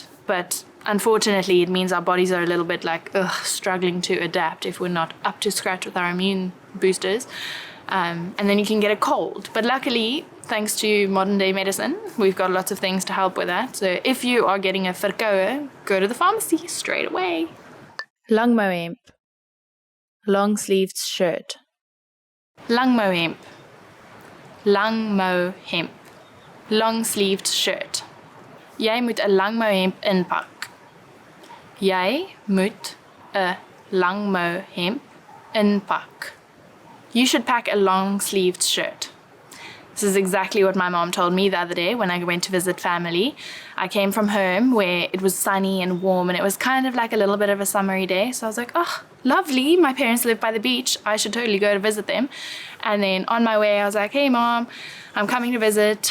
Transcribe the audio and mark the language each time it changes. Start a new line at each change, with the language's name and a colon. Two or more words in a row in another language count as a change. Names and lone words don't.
English: But unfortunately, it means our bodies are a little bit like struggling to adapt if we're not up to scratch with our immune boosters. And then you can get a cold. But luckily, thanks to modern day medicine, we've got lots of things to help with that. So if you are getting a verkoue, go to the pharmacy straight away. Langmouwhemp. Long sleeved shirt.
Afrikaans: Langmouwhemp. langmou hemp.
English: Long-sleeved shirt.
Afrikaans: Jy moet 'n langmou hemp inpak. Jy moet 'n langmou hemp inpak.
English: You should pack a long-sleeved shirt. This is exactly what my mom told me the other day when I went to visit family. I came from home where it was sunny and warm and it was kind of like a little bit of a summery day. So I was like, oh, lovely. My parents live by the beach. I should totally go to visit them. And then on my way, I was like, hey, Mom, I'm coming to visit.